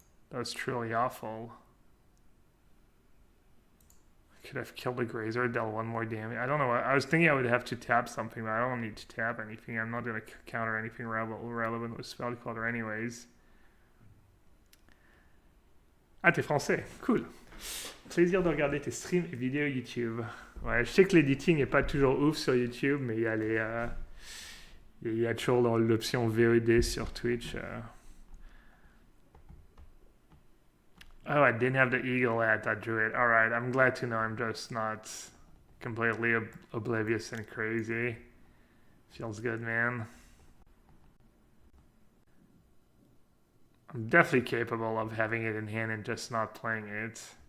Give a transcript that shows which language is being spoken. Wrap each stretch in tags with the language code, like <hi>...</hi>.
<en>That was truly awful. I could have killed the Grazer, dealt 1 more damage. I don't know. I was thinking I would have to tap something, but I don't need to tap anything. I'm not going to counter anything relevant with Spellcaller anyways.</en> <fr>Ah, t'es français. Cool. Plaisir de regarder tes streams et vidéos YouTube. Ouais, je sais que l'editing n'est pas toujours ouf sur YouTube, mais il y a toujours l'option VOD sur Twitch.</fr> <en>Oh, I didn't have the eagle at that druid. Alright, I'm glad to know I'm just not completely oblivious and crazy. Feels good, man. I'm definitely capable of having it in hand and just not playing it.</en>